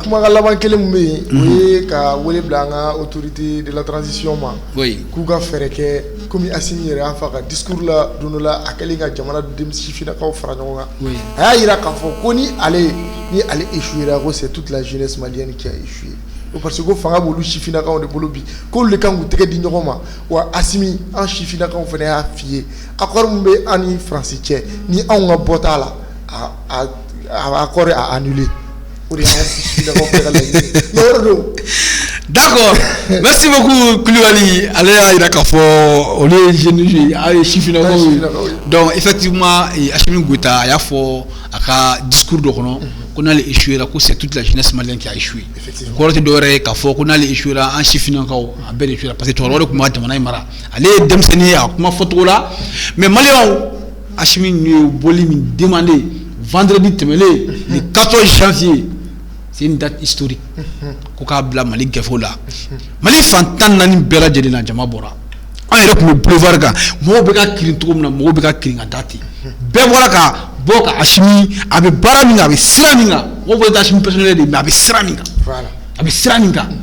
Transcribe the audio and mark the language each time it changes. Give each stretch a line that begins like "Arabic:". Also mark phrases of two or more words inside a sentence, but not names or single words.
Bambara: kumakan laban kelen min bɛ yen o ye ka wele bila an ka
French: autorité de la transition
Bambara: ma k'u ka fɛɛrɛ kɛ komi Asimi yɛrɛ y'a fɔ a ka discours la don dɔ la a kɛlen ka jamana sifinnakaw fara ɲɔgɔn kan a y'a jira k'a fɔ ko ni ale échouera ko
French: c'est toute la jeunesse malienne qui a échoué parce que
Bambara: ko fanga b'olu sifinnakaw de bolo bi k'olu de kan k'u tɛgɛ di ɲɔgɔn ma wa Asimi an sifinnakaw fana y'a f'i ye accord min bɛ an ni Faransi cɛ ni anw ka bɔ t'a la a accord
French: a annulé
Bambara: o de y'an sifinnakaw fɛ ka laɲini ye yɔrɔ don.
French: D'accord, merci beaucoup Koulibaly.
Bambara: Allez à k'a fɔ olu ye jeunes a ye sifinnakaw ye
French: donc effectivement
Bambara: Assimi Goïta a y'a fɔ a ka discours dɔ kɔnɔ ko n'ale échouera ko
French: c'est toute la jeunesse malienne qui a échoué
Bambara: kɔrɔ tɛ dɔwɛrɛ ye k'a fɔ ko n'ale échouera an sifinnakaw a bɛɛ de échouera
French: parce que
Bambara: cɛkɔrɔba de tun b'a jamana in mara ale ye denmisɛnnin ye a kuma fɔcogo la mais maliyɛnw Assimi ye boli min
French: demandé vendredi
Bambara: tɛmɛnen
French: le 14 janvier. C'est une date historique.
Bambara: Koka bla Mali gafo la. Mali fantan nani bɛɛ lajɛlen na jama bɔra. An yɛrɛ tun bɛ boulevard kan mɔgɔw bɛ ka kirin cogo min na mɔgɔw bɛ ka kirin ka date. Bɛɛ bɔra ka bɔ ka Assimi a bɛ baara min kan a bɛ sira min kan mɔgɔw bɛ taa Assimi personnel de mais a bɛ sira min kan. A bɛ sira min kan.